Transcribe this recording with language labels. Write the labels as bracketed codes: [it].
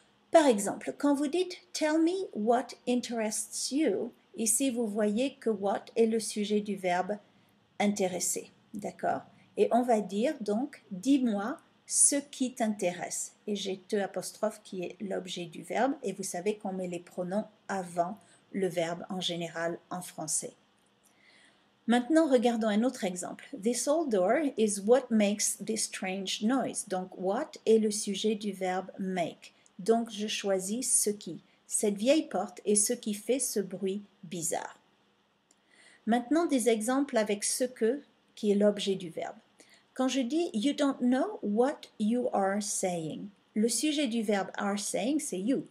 [fr] Par exemple, quand vous dites « [en] Tell me what interests you [fr] », ici, vous voyez que « what » est le sujet du verbe « intéresser ». D'accord? Et on va dire donc « Dis-moi » ce qui t'intéresse. Et j'ai te apostrophe qui est l'objet du verbe et vous savez qu'on met les pronoms avant le verbe en général en français. Maintenant, regardons un autre exemple. [en] This old door is what makes this strange noise. [fr] Donc, what est le sujet du verbe make. Donc, je choisis ce qui. Cette vieille porte est ce qui fait ce bruit bizarre. Maintenant, des exemples avec ce que qui est l'objet du verbe. Quand je dis « [en] you don't know what you are saying [fr] », le sujet du verbe « are saying » c'est « you ».